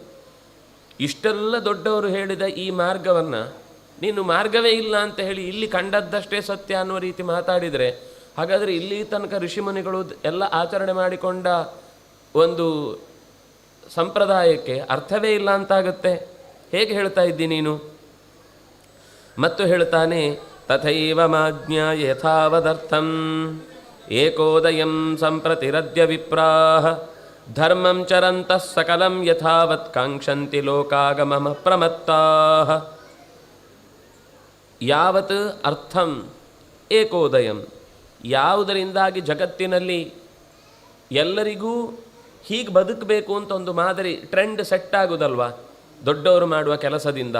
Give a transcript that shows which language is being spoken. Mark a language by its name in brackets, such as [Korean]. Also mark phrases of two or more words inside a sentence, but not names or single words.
[Kannada] ಇಷ್ಟೆಲ್ಲ ದೊಡ್ಡವರು ಹೇಳಿದ ಈ ಮಾರ್ಗವನ್ನು ನೀನು ಮಾರ್ಗವೇ ಇಲ್ಲ ಅಂತ ಹೇಳಿ ಇಲ್ಲಿ ಕಂಡದ್ದಷ್ಟೇ ಸತ್ಯ ಅನ್ನುವ ರೀತಿ ಮಾತಾಡಿದರೆ, ಹಾಗಾದರೆ ಇಲ್ಲಿ ತನಕ ಋಷಿಮುನಿಗಳು ಎಲ್ಲ ಆಚರಣೆ ಮಾಡಿಕೊಂಡ ಒಂದು ಸಂಪ್ರದಾಯಕ್ಕೆ ಅರ್ಥವೇ ಇಲ್ಲ ಅಂತಾಗುತ್ತೆ. ಹೇಗೆ ಹೇಳ್ತಾ ಇದ್ದಿ ನೀನು? [Sanskrit] ಮತ್ತು ಹೇಳ್ತಾನೆ, ತಥೈವ ಮಾಜ್ಞಾಯ ಯಥಾವದರ್ಥಂ ಏಕೋದಯಂ ಸಂಪ್ರತಿರದ್ಯ ವಿಪ್ರಾಹ ಧರ್ಮಂ ಚರಂತಃ ಸಕಲಂ ಯಥಾವತ್ ಕಾಂಕ್ಷಂತಿ ಲೋಕಾಗಮಮ ಪ್ರಮತ್ತಾಃ. ಯಾವತ್ ಅರ್ಥಂ ಏಕೋದಯಂ, [Kannada] ಯಾವುದರಿಂದಾಗಿ ಜಗತ್ತಿನಲ್ಲಿ ಎಲ್ಲರಿಗೂ ಹೀಗೆ ಬದುಕಬೇಕು ಅಂತ ಒಂದು ಮಾದರಿ [English] trend set [Kannada] ಆಗೋದಲ್ವ ದೊಡ್ಡವರು ಮಾಡುವ ಕೆಲಸದಿಂದ.